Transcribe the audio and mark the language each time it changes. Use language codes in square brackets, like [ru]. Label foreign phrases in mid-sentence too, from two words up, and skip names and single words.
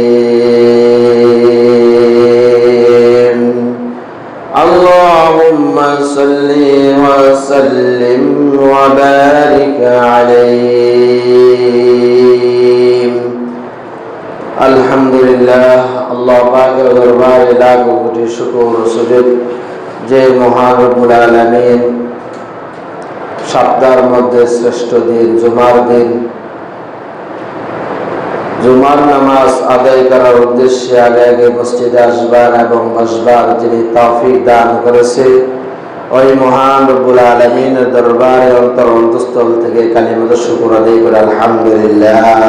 [ar] اللهم صل وسلم وبارك عليه. [bn] अल्हम्दुलिल्लाह. আল্লাহ পাকের দরবারে লাখো কোটি শুকর ও সুজুদ যে মহান [ar] رب العالمين [bn] সপ্তাহের মধ্যে শ্রেষ্ঠ দিন জুমার দিন, জুমার নামাজ আদায় করার উদ্দেশ্যে আগে মসজিদে আসবার এবং বসবার যিনি তৌফিক দান করেছে ওই মহান [ar] رب العالمين [bn] দরবারে অন্তর অন্তঃস্থল থেকে [ar] كلمات الشكر [bn] আদায় করে আলহামদুলিল্লাহ।